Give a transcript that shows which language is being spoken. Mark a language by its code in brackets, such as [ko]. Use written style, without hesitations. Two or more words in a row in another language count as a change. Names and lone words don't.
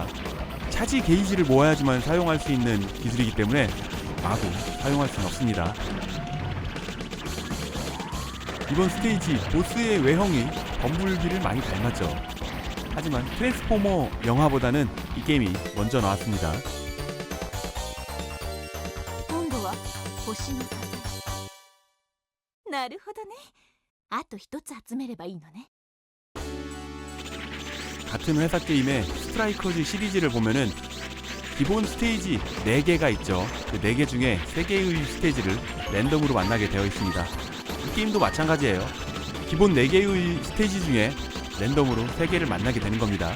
[ko] 차지 게이지를 모아야지만 사용할 수 있는 기술이기 때문에 마구 사용할 수는 없습니다. 이번 스테이지 보스의 외형이 범블비를 많이 닮았죠. 하지만 트랜스포머 영화보다는 이 게임이 먼저 나왔습니다. [ja] 今度は星の支え。なるほどね。あと一つ集めればいいのね。 [ko] 같은 회사 게임의 스트라이커즈 시리즈를 보면은 기본 스테이지 4개가 있죠. 그 4개 중에 3개의 스테이지를 랜덤으로 만나게 되어 있습니다. 이 게임도 마찬가지예요. 기본 4개의 스테이지 중에 랜덤으로 3개를 만나게 되는 겁니다.